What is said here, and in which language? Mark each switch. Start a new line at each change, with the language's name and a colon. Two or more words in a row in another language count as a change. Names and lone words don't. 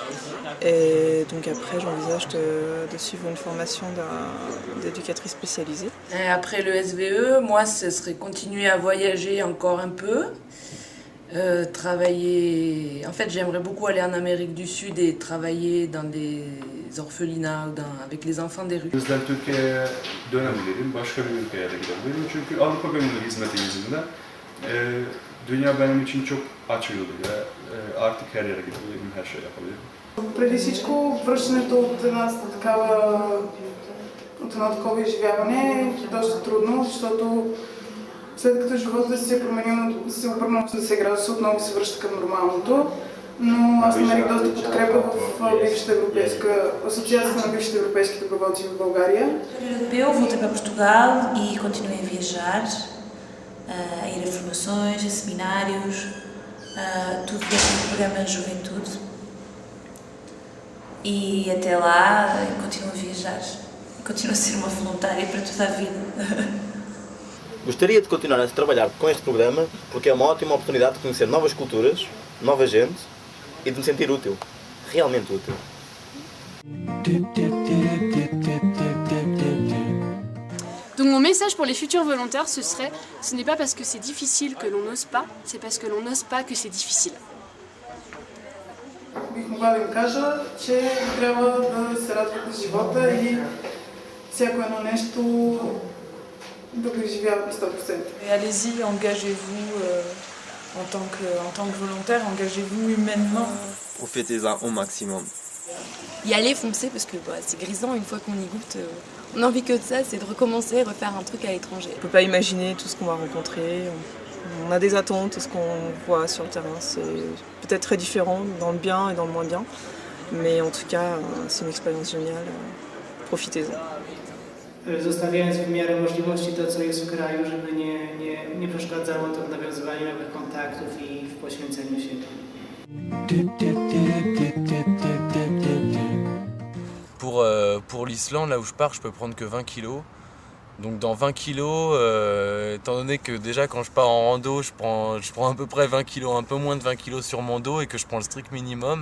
French: Et donc après, j'envisage de suivre une formation d'éducatrice spécialisée. Et après le SVE, moi, ce serait continuer à voyager encore un peu, travailler... En fait, j'aimerais beaucoup aller en Amérique du Sud et travailler dans des orphelinats avec les enfants des rues.
Turkish: Bizden Türkiye'ye dönemedim, başka bir ülkeye de gidebilirim. Çünkü Avrupa Gönüllü Hizmeti yüzünden dünya benim için çok açıldı ve artık her yere gidebilirim, her şey yapabilirim.
Bulgarian: Преди всичко, връщането от едно такова изживяване е доста трудно, защото след като живота се е променил, се обърнал на 10 градуса, отново се връща към нормалното. Но аз намерих доста подкрепа в бившата европейска асоциацията на бившите европейски доброволци в България.
Portuguese: Eu voltei para Portugal e continuei a viajar, a ir a formações, a seminários, tudo dentro do programa de juventude. E até lá continuo a viajar, continuo a ser uma voluntária para toda a vida. Gostaria de continuar a trabalhar com este programa porque é uma ótima oportunidade de conhecer novas culturas, nova gente
French: et de me sentir utile, réellement utile. Donc mon message pour les futurs volontaires, ce n'est pas parce que c'est difficile que l'on n'ose pas, c'est parce que l'on n'ose pas que c'est difficile.
Bulgarian: Бих могла да им кажа, че трябва да се радват на живота и всяко едно нещо да го изживяват на 100%.
French: Et allez-y, engagez-vous en tant que volontaire, engagez-vous humainement. Profitez-en au maximum. Y aller, foncer, parce que c'est grisant une fois qu'on y goûte. On a envie que de ça, c'est de recommencer, refaire un truc à l'étranger. On ne peut pas imaginer tout ce qu'on va rencontrer. On a des attentes, ce qu'on voit sur le terrain, c'est peut-être très différent dans le bien et dans le moins bien. Mais en tout cas, c'est une expérience géniale. Profitez-en.
Polish: Zostawiając w miarę możliwości to, co jest w kraju, żeby nie przeszkadzało to w nawiązywaniu nowych kontaktów i w poświęceniu siebie.
French: Pour l'Islande, là où je pars, je peux prendre que 20 kilos. Donc dans 20 kilos, étant donné que déjà quand je pars en rando, je prends à peu près 20 kilos, un peu moins de 20 kilos sur mon dos et que je prends le strict minimum.